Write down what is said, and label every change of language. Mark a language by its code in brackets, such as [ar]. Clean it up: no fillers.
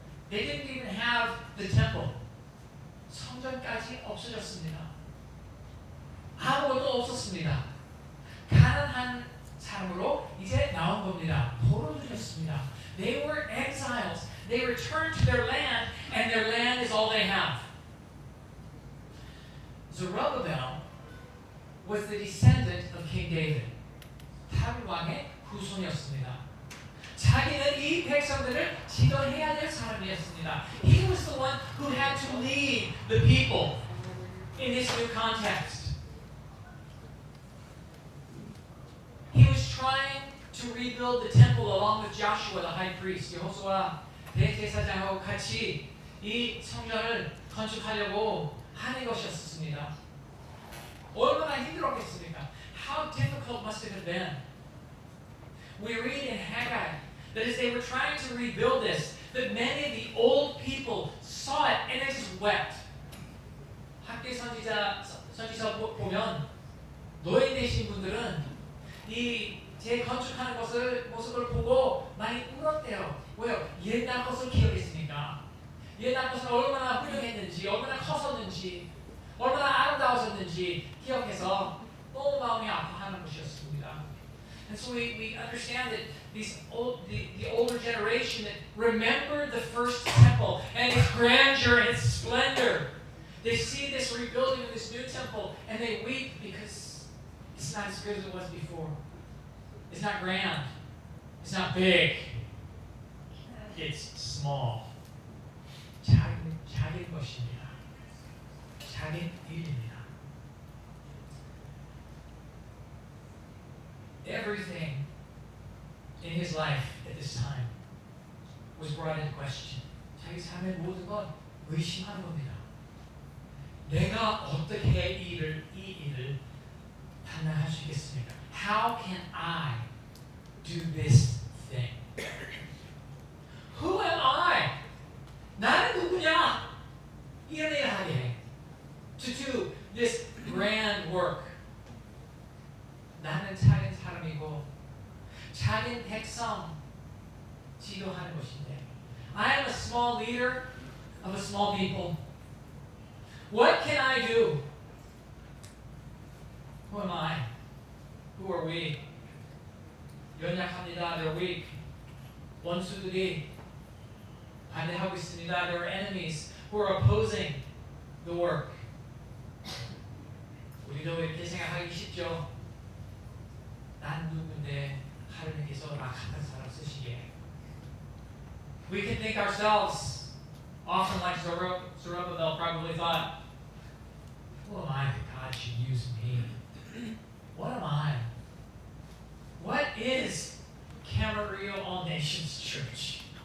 [en] They didn't even have the temple. [ko] 성전까지 없어졌습니다. 아무것도 없었습니다. 가난한 사람으로 이제 나온 겁니다. 포로들이었습니다. [en] They were exiles. They returned to their land, and their land is all they have. Zerubbabel was the descendant of King David. [ko] 다윗 왕의 후손이었습니다. 자기는 이 백성들을 지도해야 될 사람이었습니다. [en] He was the one who had to lead the people in this new context. He was trying to rebuild the temple along with Joshua, the high priest. [ko] 여호수아 대제사장하고 같이 이 성전을 건축하려고 하는 것이었습니다. 얼마나 힘들었겠습니까? [en] How difficult must it have been? We read in Haggai that as they were trying to rebuild this, that many of the old people saw it and they just wept. [ko] 학계 선지서 보면 노인 되신 분들은 이 재건축하는 모습을 보고 많이 울었대요. 왜요? 옛날 것을 기억했으니까. 옛날 것은 얼마나 훌륭했는지, 얼마나 컸었는지, 얼마나 아름다웠었는지 기억해서 너무 마음이 아파하는 것이었습니다. [en] And so we understand that the older generation that remembered the first temple and its grandeur and its splendor. They see this rebuilding of this new temple and they weep because it's not as good as it was before. It's not grand. It's not big. It's small. [ko] 작은 것입니다. 작은 일입니다. [en] Everything in his life at this time was brought into question. [ko] 자기 삶의 모든 건 의심하는 겁니다. 내가 어떻게 이 일을 감당할 수 있겠습니까? [en] How can I do this thing? Who am I? [ko] 나는 누구냐? 이런 일을 하게 [en] to do this grand work. [ko] 나는 작은 사람이고 작은 백성 지도하는 것인데 [en] I am a small leader of a small people. What can I do? Who am I? Who are we? [ko] 연약합니다. [en] They're weak. [ko] 원수들이 반대하고 있습니다. [en] There are enemies who are opposing the work. [ko] 우리도 이렇게 생각하기 쉽죠. 난 누군데 하나님께서 나 같은 사람 쓰시게. [en] We can think ourselves, often like Zerubbabel probably thought, who am I that God should use me? What am I? What is Camarillo All Nations Church?